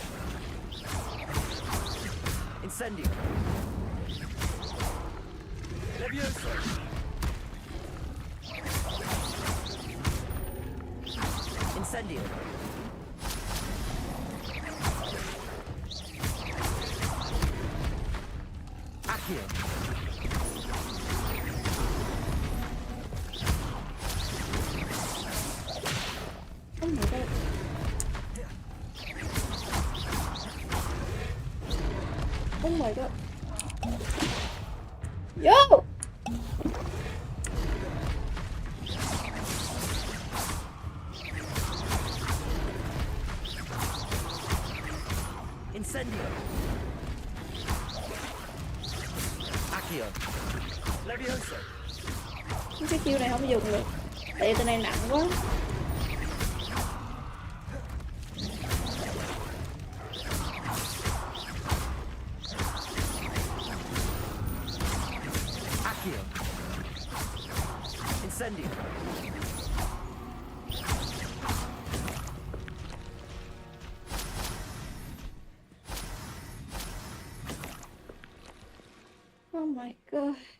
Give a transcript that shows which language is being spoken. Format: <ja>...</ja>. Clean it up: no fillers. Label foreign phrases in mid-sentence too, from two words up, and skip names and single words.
<en>Incendio. Levioso. Incendio. Accio. Oh my god. Oh my god. Yo! Incendio. Accio. Levioso.</en> <vi>Cái chiêu này không dùng được. Tại vì tên này nặng quá. Accio. Incendio.</vi> <en>Oh my god.</en>